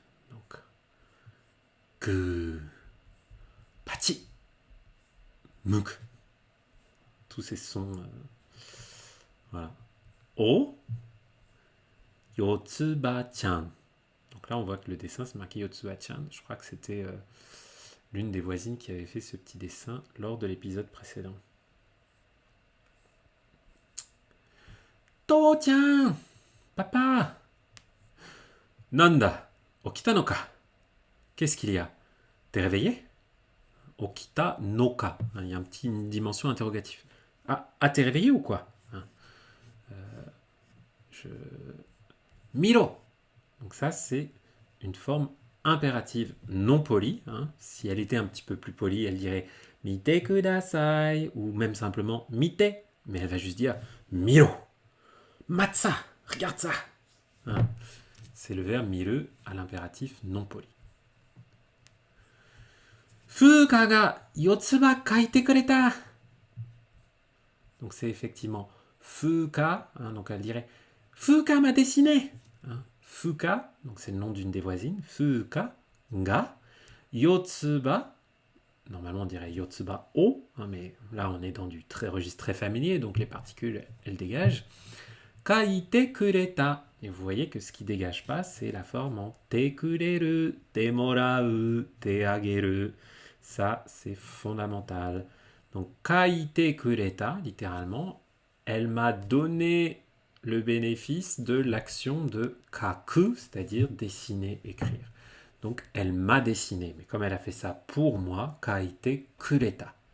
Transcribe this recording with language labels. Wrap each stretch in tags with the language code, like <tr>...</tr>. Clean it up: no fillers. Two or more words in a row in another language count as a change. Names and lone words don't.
<fr>Donc, que, pachi, muk, tous ces sons. Voilà. O, Yotsuba-chan. Donc là, on voit que le dessin, c'est marqué Yotsuba-chan. Je crois que c'était l'une des voisines qui avait fait ce petit dessin lors de l'épisode précédent.</fr> <ja>とーちゃん、パパ、なんだ、起きたのか.</ja> <fr>Qu'est-ce qu'il y a? T'es réveillé?</fr> <ja>起きたのか.</ja> <fr>Il y a une dimension interrogative. T'es réveillé ou quoi? Je...</fr> <ja>Miro.</ja> <fr>Donc ça, c'est une forme impérative non polie. Si elle était un petit peu plus polie, elle dirait</fr> <ja>見てください</ja> <fr>ou même simplement mite. Mais elle va juste dire miro. Matsa. Regarde ça. Hein. C'est le verbe miru à l'impératif non poli.</fr> <ja>風香がよつば描いてくれた.</ja> <fr>Donc c'est effectivement Fuka. Donc elle dirait Fuka m'a dessiné. Fuka, donc c'est le nom d'une des voisines.</fr> <ja>風香がよつば.</ja> <fr>Normalement on dirait</fr> <ja>よつばを,</ja> <fr>mais là on est dans du registre très familier, donc les particules elles dégagent.</fr> <ja>描いてくれた.</ja> <fr>Et vous voyez que ce qui dégage pas, c'est la forme en</fr> <ja>てくれる、てもらう、てあげる.</ja> <fr>Ça, c'est fondamental. Donc,</fr> <ja>描いてくれた,</ja> <fr>littéralement, elle m'a donné le bénéfice de l'action de kaku, c'est-à-dire dessiner, écrire. Donc, elle m'a dessiné. Mais comme elle a fait ça pour moi,</fr> <ja>描いてくれた.</ja>